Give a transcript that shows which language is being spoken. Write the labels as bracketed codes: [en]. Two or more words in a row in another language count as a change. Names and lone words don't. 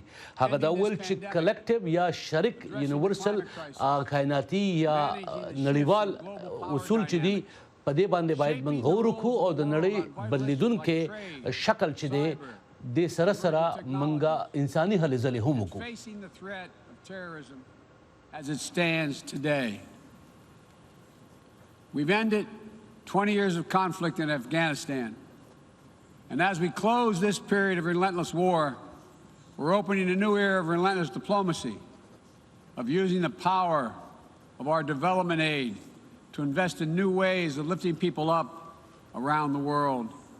[ps] هغه دا ویل چې کلکټیو یا شریک یونیورسل کائناتي یا نړیوال اصول چې دي په دې باندې باید موږ غور وکړو او د نړۍ بدلیدونکې شکل چې دی د سره سره منګه انساني هلې ځلې هم وکړو. [en] Facing the threat of terrorism as it stands today. We've ended 20 years of conflict in Afghanistan. And as we close this period of relentless war, we're opening a new era of relentless diplomacy, of using the power of our development aid to invest in new ways of lifting people up around the world,